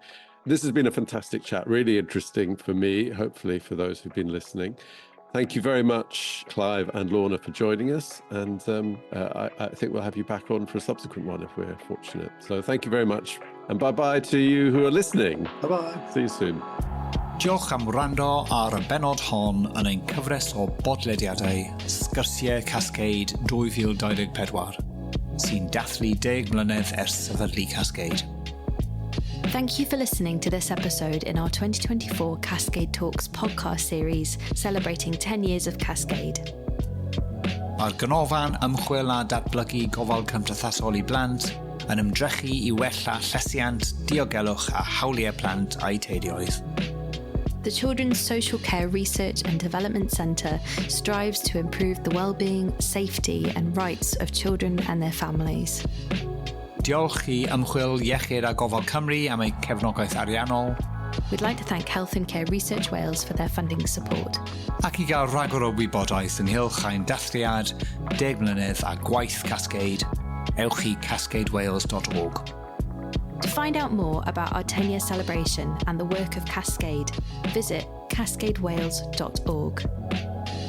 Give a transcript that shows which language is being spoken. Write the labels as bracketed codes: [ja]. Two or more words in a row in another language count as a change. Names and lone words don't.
[en] This has been a fantastic chat, really interesting for me, hopefully for those who've been listening. Thank you very much, Clive and Lorna, for joining us. And I think we'll have you back on for a subsequent one if we're fortunate. So thank you very much. And bye-bye to you who are listening. Bye-bye. See you soon. [cy] Diolch am wrando ar y benod hon yn ein cyfres o bodlediadau Sgyrsiau Cascade 2024 sy'n dathlu 10 mlynedd ers sefydlu Cascade. [en] Thank you for listening to this episode in our 2024 Cascade Talks podcast series celebrating 10 years of Cascade. [cy] Mae'r ganolfan ymchwil a datblygu gofal cymdeithasol I blant yn ymdrechu I wella llesiant, diogelwch a hawliau plant a'i teuluoedd. [en] The Children's Social Care Research and Development Centre strives to improve the well-being, safety and rights of children and their families. [cy] Diolch I ymchwil iechyd a gofal Cymru am ei cefnogaeth ariannol. [en] We'd like to thank Health and Care Research Wales for their funding support. [cy] Ac I gael rhagor o wybodaeth ynghylch ein dathliad, 10 mlynedd a gwaith Cascade, ewch I cascadewales.org. [en] To find out more about our 10-year celebration and the work of Cascade, visit cascadewales.org.